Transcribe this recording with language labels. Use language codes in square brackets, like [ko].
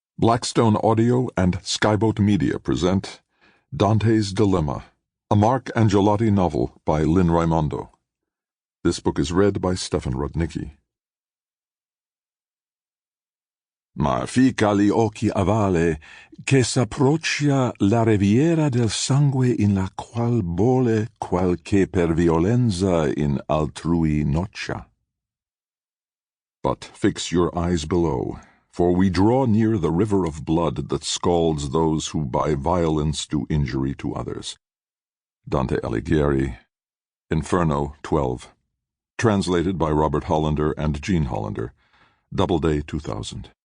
[en] Blackstone Audio and Skyboat Media present Dante's Dilemma, a Mark Angelotti novel by Lynne Raimondo. This book is read by Stefan Rudnicki. [it] Ma fica gli occhi a valle, che s'approccia la riviera del sangue in la qual bolle qualche per violenza in altrui noccia. [en] But fix your eyes below, for we draw near the river of blood that scalds those who by violence do injury to others. Dante Alighieri, Inferno 12. Translated by Robert Hollander and Jean Hollander. Doubleday 2000.